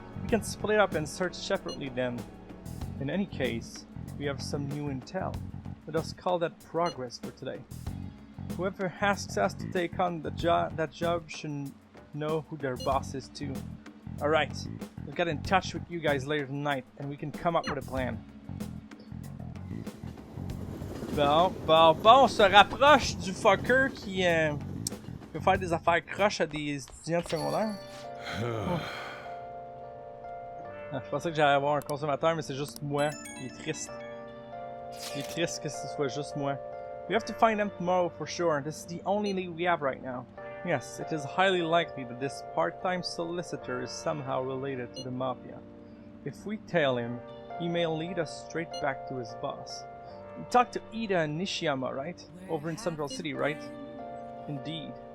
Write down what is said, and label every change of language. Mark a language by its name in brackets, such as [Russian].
[English] We can split up and search separately then. In any case, we have some new intel. Let us call that progress for today. Whoever asks us to take on that job should know who their boss is too. Alright, we'll get in touch with you guys later tonight and we can come up with a plan. [French] Bon, on se rapproche du fucker qui veut faire des affaires croches à des étudiants de secondaire. Ah, je pensais que j'allais avoir un consommateur, mais c'est juste moi. Il est triste. Il est triste que ce soit juste moi. [English] We have to find them tomorrow for sure. This is the only lead we have right now. Yes, it is highly likely that this part-time solicitor is somehow related to the Mafia. If we tail him, he may lead us straight back to his boss. You talked to Ida and Nishiyama, right? Over in Central City, right? Indeed.